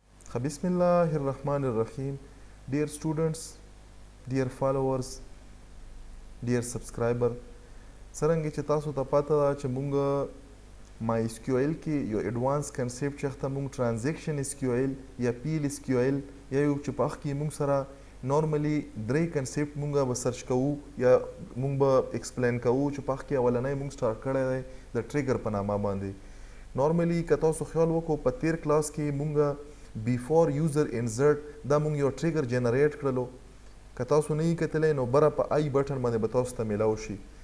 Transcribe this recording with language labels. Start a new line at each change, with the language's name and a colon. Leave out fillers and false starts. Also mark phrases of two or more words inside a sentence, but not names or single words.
Arabic: Bismillahirrahmanirrahim.
English: Dear students, dear followers, dear subscriber,
Pashto: څرنګه چې تاسو ته پته ده چې مونږ MySQL کې یو
English: advance concept
Pashto: چې ته مونږ ټرانزیکشن SQL یا پیل SQL یا یو چې په کې مونږ سره نورمالي درې کنسپټ مونږ به سرچ کوو یا مونږ به ایکسپلین کوو چې په کې اولنۍ مونږ سٹارټ کړی دی د ټریګر په نامه باندې نورمالي که تاسو خیال وکړو په تیر کلاس کې مونږ
English: before user insert
Pashto: دا مونږ یو
English: trigger generate
Pashto: کړلو که تاسو نه یې کتلی نو بره په
English: I button
Pashto: باندې به تاسو ته میلاو شي